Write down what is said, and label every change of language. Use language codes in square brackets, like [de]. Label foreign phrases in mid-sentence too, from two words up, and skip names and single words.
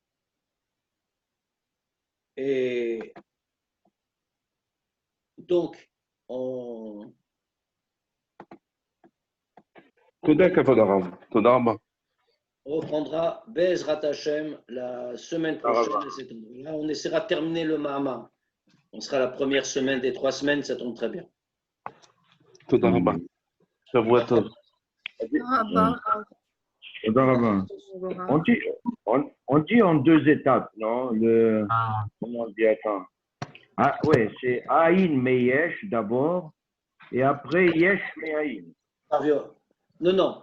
[fr] Et donc, on reprendra [he] בעזרת השם [fr] la semaine prochaine à cet endroit-là. On essaiera de terminer le Mahama. On sera la première semaine des 3 semaines, ça tombe très bien. [he] תודה רבה. שבוע טוב. [fr] On dit en 2 étapes, non? Comment on dit, attends. Ah, ouais, c'est [he] אין מיש [fr] d'abord, et après [he] יש מאין. [fr] Non.